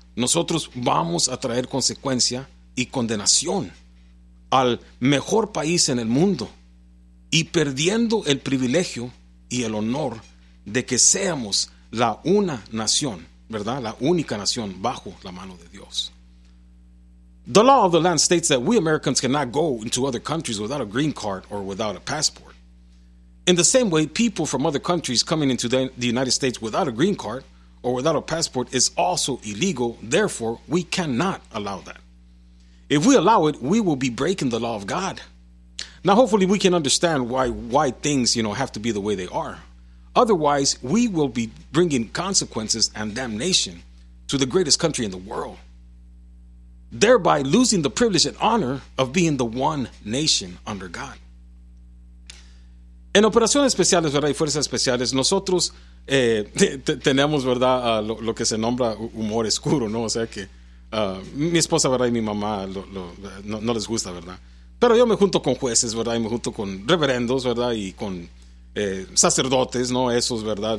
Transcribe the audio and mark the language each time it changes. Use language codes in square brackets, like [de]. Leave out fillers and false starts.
[es] Nosotros vamos a traer consecuencia y condenación al mejor país en el mundo y perdiendo el privilegio y el honor de que seamos la una nación, ¿verdad? La única nación bajo la mano de Dios. [en] The law of the land states that we Americans cannot go into other countries without a green card or without a passport. In the same way, people from other countries coming into the United States without a green card or without a passport is also illegal. Therefore, we cannot allow that. If we allow it, we will be breaking the law of God. Now, hopefully we can understand why things, you know, have to be the way they are. Otherwise, we will be bringing consequences and damnation to the greatest country in the world, thereby losing the privilege and honor of being the one nation under God. [es] En operaciones especiales, ¿verdad? Y fuerzas especiales, nosotros tenemos, ¿verdad? Lo que se nombra humor oscuro, ¿no? O sea que mi esposa, ¿verdad? Y mi mamá no les gusta, ¿verdad? Pero yo me junto con jueces, ¿verdad? Y me junto con reverendos, ¿verdad? Y con sacerdotes, ¿no? Esos, ¿verdad?